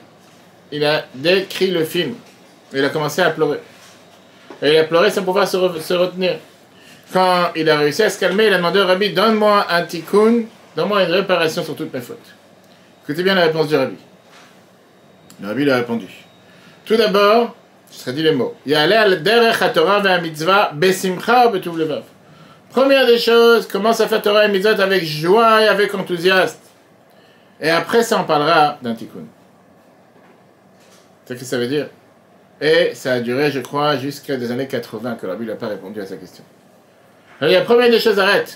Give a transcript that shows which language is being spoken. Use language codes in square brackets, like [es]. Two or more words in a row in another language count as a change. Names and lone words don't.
[fr] Il a décrit le film. Il a commencé à pleurer. Et il a pleuré sans pouvoir se retenir. Quand il a réussi à se calmer, il a demandé au Rabbi, donne-moi un tikkun, donne-moi une réparation sur toutes mes fautes. Écoutez bien la réponse du Rabbi. Le Rabbi lui a répondu. Tout d'abord, je serais dit les mots. [he] יעלה על דרך התורה והמצוה בשמחה בטוב לבב. [fr] Première des choses, commence à faire Torah et Mitzvot avec joie et avec enthousiasme. Et après ça, on parlera d'un tikkun. C'est ce que ça veut dire. Et ça a duré, je crois, jusqu'à des années 80 que Rabbi n'a pas répondu à sa question. Alors, la première des choses, arrête.